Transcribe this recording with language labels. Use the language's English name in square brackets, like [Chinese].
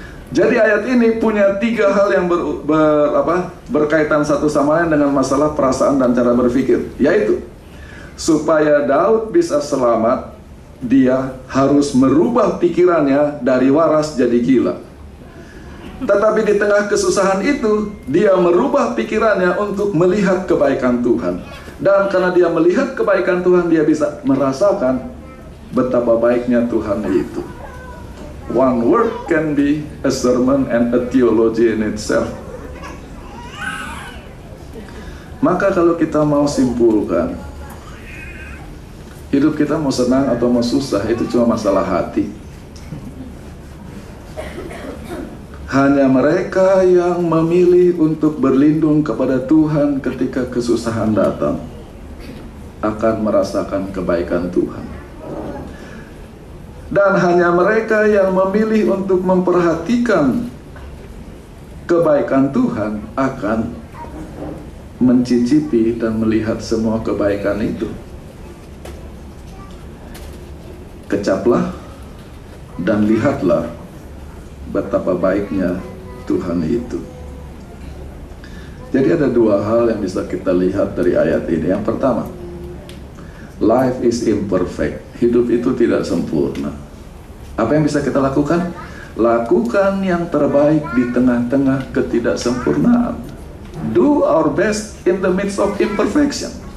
[Indonesian] Jadi ayat ini punya 3 hal yang berkaitan satu sama lain dengan masalah perasaan dan cara berpikir, yaitu supaya Daud bisa selamat, dia harus merubah pikirannya dari waras jadi gila. Tetapi di tengah kesusahan itu, dia merubah pikirannya untuk melihat kebaikan Tuhan. Dan karena dia melihat kebaikan Tuhan, dia bisa merasakan betapa baiknya Tuhan itu. [English] One word can be a sermon and a theology in itself. [Indonesian] Maka kalau kita mau simpulkan, hidup kita mau senang atau mau susah, itu cuma masalah hati. Hanya mereka yang memilih untuk berlindung kepada Tuhan ketika kesusahan datang akan merasakan kebaikan Tuhan. Dan hanya mereka yang memilih untuk memperhatikan kebaikan Tuhan akan mencicipi dan melihat semua kebaikan itu. Kecaplah dan lihatlah betapa baiknya Tuhan itu. Jadi ada 2 hal yang bisa kita lihat dari ayat ini. Yang pertama, [English] life is imperfect. [Indonesian] Hidup itu tidak sempurna. Apa yang bisa kita lakukan? Lakukan yang terbaik di tengah-tengah ketidaksempurnaan. [English] Do our best in the midst of imperfection.